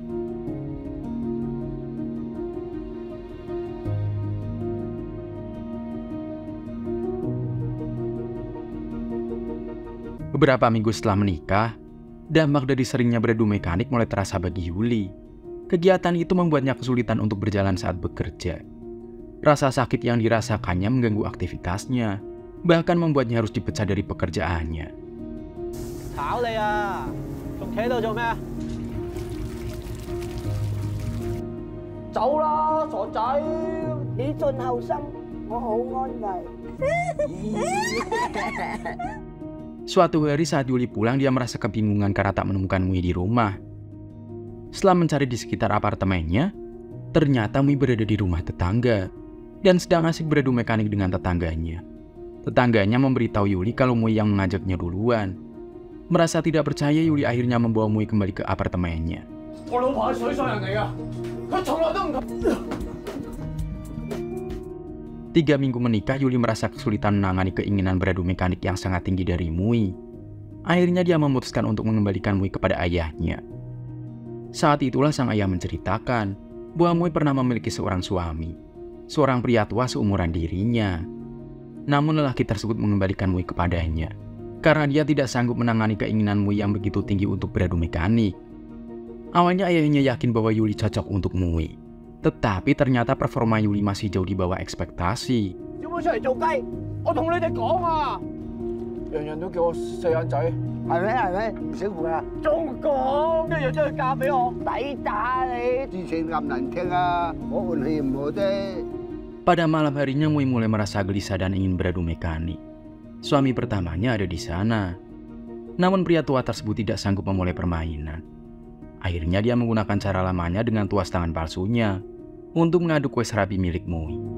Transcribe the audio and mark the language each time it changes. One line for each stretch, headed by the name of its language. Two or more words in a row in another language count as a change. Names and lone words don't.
Indonesian: Beberapa minggu setelah menikah, dampak dari seringnya beradu mekanik mulai terasa bagi Yuli. Kegiatan itu membuatnya kesulitan untuk berjalan saat bekerja. Rasa sakit yang dirasakannya mengganggu aktivitasnya. bahkan membuatnya harus dipecat dari pekerjaannya.
Cantonese: 炒你啊，仲企喺度做咩啊？走啦，傻仔！你盡後生，我好安慰。
Indonesian: Suatu hari saat Yuli pulang, dia merasa kebingungan karena tak menemukan Mui di rumah. Setelah mencari di sekitar apartemennya, ternyata Mui berada di rumah tetangga dan sedang asik beradu mekanik dengan tetangganya. Tetangganya memberitahu Yuli kalau Mui yang mengajaknya duluan. Merasa tidak percaya, Yuli akhirnya membawa Mui kembali ke apartemennya.
Cantonese: 我老婆係水上人嚟㗎，佢從來都唔同。
Indonesian: 3 minggu menikah, Yuli merasa kesulitan menangani keinginan beradu mekanik yang sangat tinggi dari Mui. Akhirnya dia memutuskan untuk mengembalikan Mui kepada ayahnya. Saat itulah sang ayah menceritakan bahwa Mui pernah memiliki seorang suami, seorang pria tua seumuran dirinya. Namun lelaki tersebut mengembalikan Mui kepadanya karena dia tidak sanggup menangani keinginan Mui yang begitu tinggi untuk beradu mekanik. Awalnya ayahnya yakin bahwa Yuli cocok untuk Mui, tetapi ternyata performa Yuli masih jauh di bawah ekspektasi.
Cantonese: 小妹出嚟做雞，我同你哋講啊，人人都叫我四眼仔，係咪？唔少乎啊！仲講一日將佢嫁俾我，抵打你！之前咁難聽啊，我運氣唔好啫。
Indonesian: Pada malam harinya Mui mulai merasa gelisah dan ingin beradu mekanik. Suami pertamanya ada di sana. Namun pria tua tersebut tidak sanggup memulai permainan. Akhirnya dia menggunakan cara lamanya dengan tuas tangan palsunya untuk mengaduk kue serabi milik Mui.